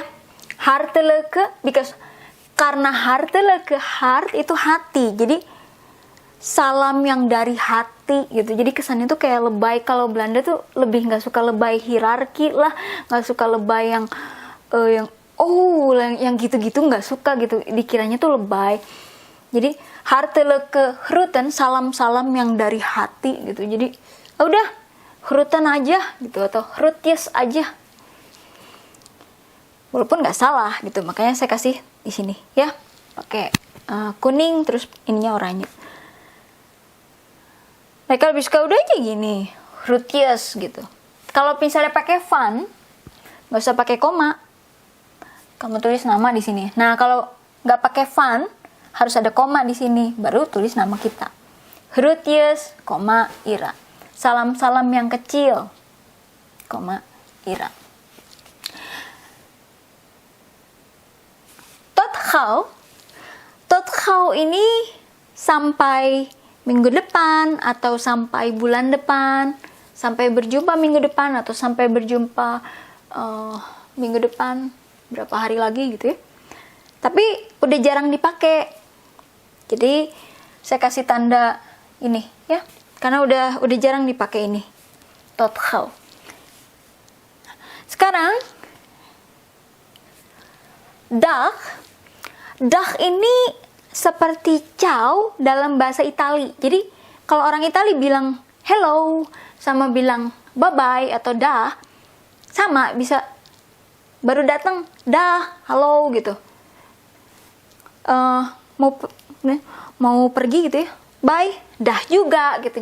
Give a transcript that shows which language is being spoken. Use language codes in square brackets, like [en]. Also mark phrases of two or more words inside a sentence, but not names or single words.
[id] Hartelijke, karena hartelijke, heart itu hati, jadi salam yang dari hati gitu. Jadi kesannya tuh kayak lebay. Kalau Belanda tuh lebih nggak suka lebay hierarki lah, nggak suka lebay yang gitu-gitu, nggak suka gitu. Dikiranya tuh lebay. Jadi [nl] hartelijke groeten, [id] salam-salam yang dari hati gitu. Jadi udah groeten aja gitu atau groetjes aja. Walaupun nggak salah gitu. Makanya saya kasih di sini ya. Pakai kuning terus ininya oranye. Mereka lebih suka udah aja gini, groetjes gitu. Kalau misalnya pakai van, nggak usah pakai koma. Kamu tulis nama di sini. Nah kalau nggak pakai van, harus ada koma di sini, baru tulis nama kita. Groetjes, koma, Ira. Salam-salam yang kecil, koma, Ira. [nl] Tot gauw [id] ini sampai minggu depan atau sampai bulan depan, sampai berjumpa minggu depan atau sampai berjumpa minggu depan berapa hari lagi gitu ya. Tapi udah jarang dipakai. Jadi saya kasih tanda ini ya, karena udah jarang dipakai ini. [nl] Tot gauw. [id] Sekarang dag. Dag ini seperti ciao dalam bahasa Itali. Jadi kalau orang Itali bilang hello sama bilang [en] bye bye [id] atau dah sama, bisa baru datang dah halo gitu. Mau pergi gitu ya, bye dah juga gitu.